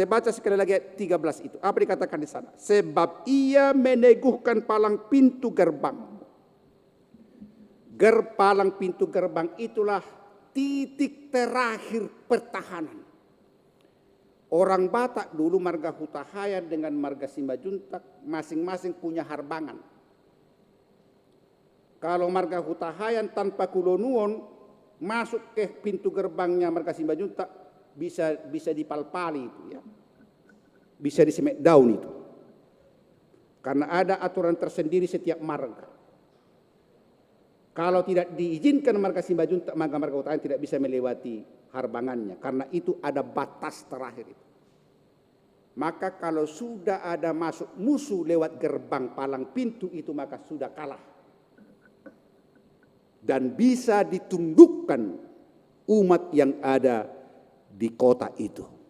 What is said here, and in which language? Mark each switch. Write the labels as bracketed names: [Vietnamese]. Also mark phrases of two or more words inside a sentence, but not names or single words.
[Indonesian] Saya baca sekali lagi ayat 13 itu. Apa dikatakan di sana? Sebab ia meneguhkan palang pintu gerbang. Palang pintu gerbang itulah titik terakhir pertahanan. Orang Batak dulu marga Hutahayan dengan marga Simbajuntak masing-masing punya harbangan. Kalau marga Hutahayan tanpa Kulonuon masuk ke pintu gerbangnya marga Simbajuntak bisa dipalpali itu ya. Bisa disemek daun itu. Karena ada aturan tersendiri setiap marga. Kalau tidak diizinkan marga Simbajuntak, maka marga Hutahayan tidak bisa melewati harbangannya. Karena itu ada batas terakhir itu. Maka kalau sudah ada masuk musuh lewat gerbang palang pintu itu, maka sudah kalah. Dan bisa ditundukkan umat yang ada di kota itu.